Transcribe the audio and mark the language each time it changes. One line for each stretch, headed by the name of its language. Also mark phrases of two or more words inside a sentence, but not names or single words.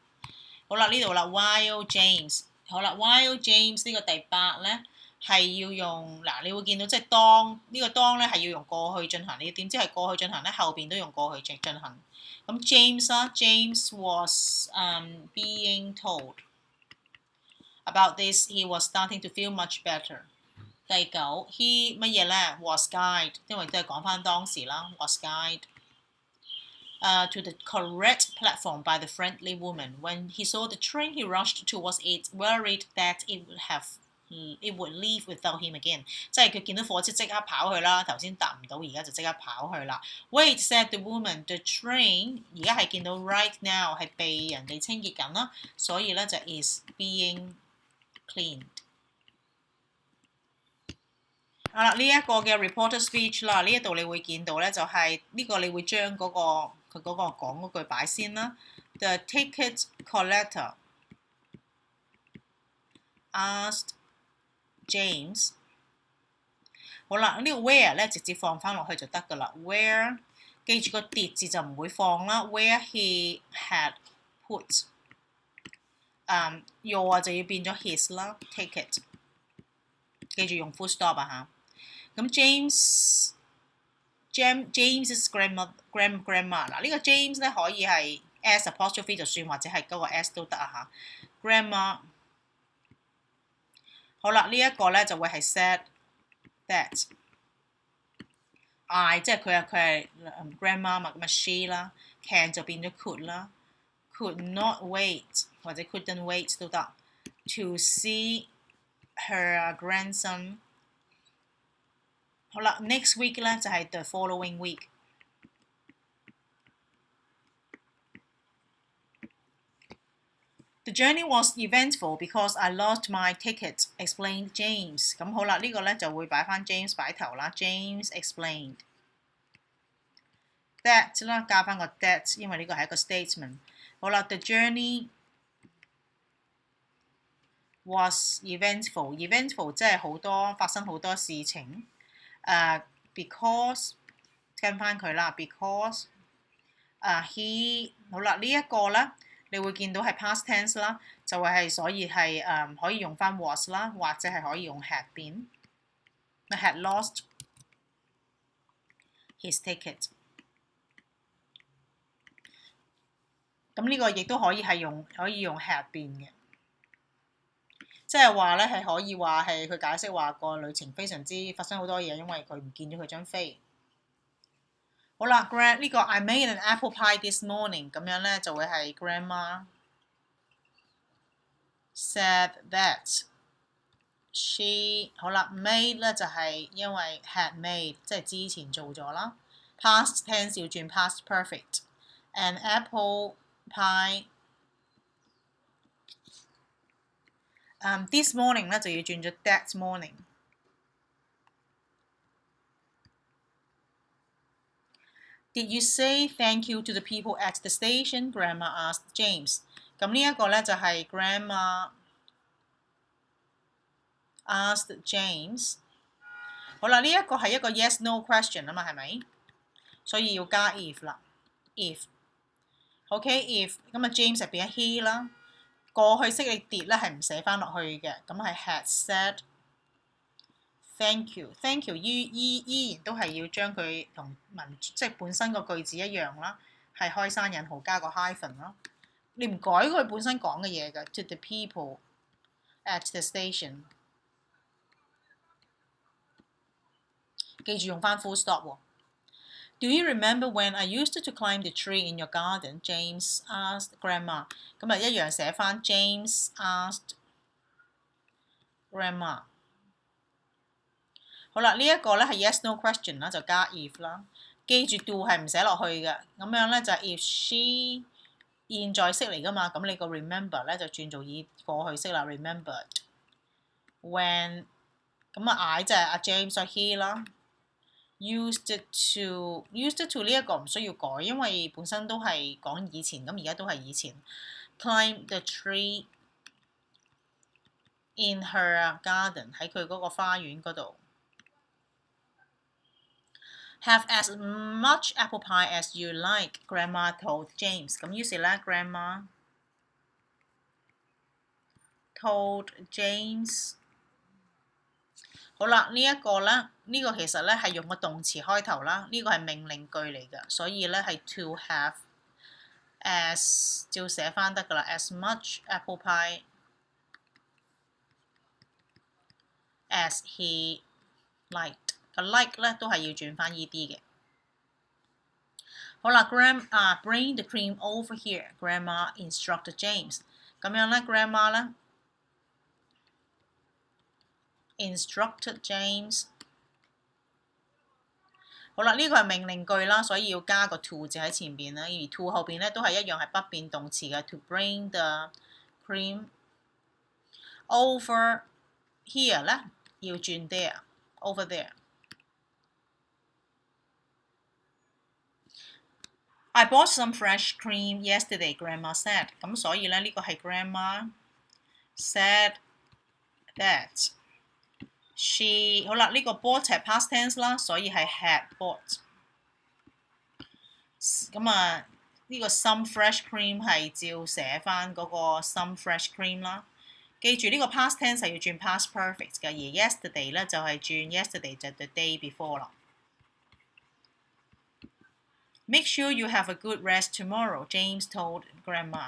Cantonese: 好啦，呢度啦 ，
English: while James，
Cantonese: 好啦 ，
English: while James
Cantonese: 呢個第八咧係要用嗱，你會見到即係當呢個當咧係要用過去進行，你點知係過去進行咧？後邊都用過去進行。咁 James 啦 ，
English: James was being told about this. He was starting to feel much better.
Cantonese: 第九 ，he 乜嘢咧 ？
English: was guided，
Cantonese: 因為都係講翻當時啦
English: ，was guided to the correct platform by the friendly woman. When he saw the train, he rushed towards it, worried that it would leave without him again，
Cantonese: 即係佢見到火車即刻跑去啦，頭先搭唔到，而家就即刻跑去啦。
English: Wait said the woman, the train
Cantonese: 而家係見到
English: right now
Cantonese: 係被人哋清潔緊啦，所以咧就
English: is being cleaned。
Cantonese: 好啦，呢一個嘅
English: reporter speech
Cantonese: 啦，呢一度你會見到咧就係呢個你會將嗰個佢嗰個講嗰句擺先啦。
English: The ticket collector asked James，
Cantonese: 好啦，呢個 where 咧直接放翻落去就得㗎啦。Where 記住個 did 字就唔會放啦。
English: Where he had put，
Cantonese: your 就要變咗 his 啦。Ticket 記住用
English: full stop
Cantonese: 啊嚇。咁
English: James's grandma
Cantonese: 嗱呢個 James 咧可以係
English: s apostrophe
Cantonese: 就算，或者係嗰個 s 都得啊嚇。Grandma。好啦，呢一個咧就會係
English: said that I
Cantonese: 即係佢係grandma 嘛，咁啊 she 啦 ，can 就變咗 could 啦 ，
English: could not wait
Cantonese: 或者 couldn't wait 都得。
English: to see her grandson。好啦 ，next week
Cantonese: 咧就係
English: the following week。The journey was eventful because I lost my ticket, explained James。
Cantonese: 咁好啦，呢個咧就會擺翻 James 擺頭啦。
English: James explained that
Cantonese: 啦，加翻個 that， 因為呢個係一個 statement。好啦 ，
English: the journey was eventful，
Cantonese: eventful 即係好多發生好多事情。because 跟翻佢啦 ，
English: because he
Cantonese: 好啦，呢一個咧。你會見到係
English: past tense
Cantonese: 啦，就會係所以係可以用翻 was 啦，或者係可以用
English: had been。 had lost his ticket。
Cantonese: 咁呢個亦都可以係用
English: had been
Cantonese: 嘅，即係話咧係可以話係佢解釋話個旅程非常之發生好多嘢，因為佢唔見咗佢張飛。
English: 好啦 ，Grand 呢個 I made an apple pie this morning
Cantonese: 咁樣咧就會係
English: Grandma said that she 好啦 made
Cantonese: 咧就係因為
English: had made
Cantonese: 即係之前做咗啦
English: ，past tense 要轉 past perfect。An apple pie this morning
Cantonese: 咧就要轉咗
English: that morning。Did you say thank you to the people at the station? Grandma asked James。
Cantonese: 咁呢一個咧就係
English: Grandma asked James。
Cantonese: 好啦，呢一個係一個
English: yes no question
Cantonese: 啊嘛，係咪？所以要加 if 啦 ，if。OK，if 咁啊 James 係變咗 he 啦。過去式你 did 咧係唔寫翻落去嘅，咁係
English: had said thank you。 thank you
Cantonese: 依然都係要將佢同即係本身個句子一樣啦，係開山引號加個 hyphen 啦。你唔改佢本身講嘅嘢嘅 ，
English: to the people at the station。
Cantonese: 記住用翻
English: full stop 喎。Do you remember when I used to climb the tree in your garden? James asked Grandma。
Cantonese: 咁啊一樣寫翻
English: James asked Grandma。
Cantonese: 好啦，呢一個咧係
English: yes no question
Cantonese: 啦，就加 if 啦。記住 do 係唔寫落去嘅，咁樣咧就係 if she 現在式嚟噶嘛，咁你個 remember 咧就轉做以過去式啦 ，remembered。When 咁啊 I 就係阿 James 所 he 啦。
English: Used to
Cantonese: 呢一個唔需要改，因為本身都係講以前，咁而家都係以前。
English: Climb the tree in her garden
Cantonese: 喺佢嗰個花園嗰度。
English: Have as much apple pie as you like, Grandma told James。
Cantonese: 咁於是咧
English: ，Grandma told James。
Cantonese: 好啦，呢一個咧，呢個其實咧係用個動詞開頭啦，呢個係命令句嚟嘅，所以咧係
English: to have as
Cantonese: 照寫翻得噶啦 ，
English: as much apple pie as he liked。
Cantonese: 個 like 咧都係要轉翻依啲嘅。
English: 好啦 ，bring the cream over here，Grandma instructed James。咁樣咧 ，Grandma 咧。Instructed James。
Cantonese: 好啦，呢個係命令句啦，所以要加個 to 字喺前邊啦，而 to 後邊咧都係一樣係不變動詞嘅。
English: To bring the cream over here
Cantonese: 咧要轉 there，
English: over there。 I bought some fresh cream yesterday, Grandma said。
Cantonese: 咁所以咧呢個係
English: Grandma said that。
Cantonese: She 好啦，呢個 bought 係
English: past tense
Cantonese: 啦，所以係
English: had bought。
Cantonese: 咁啊，呢個
English: some fresh cream
Cantonese: 係照寫翻嗰個
English: some fresh cream
Cantonese: 啦。記住呢個
English: past tense
Cantonese: 係要轉
English: past perfect
Cantonese: 嘅，而 yesterday 咧就係轉 yesterday 就係
English: the day before
Cantonese: 啦。
English: Make sure you have a good rest tomorrow, James told Grandma。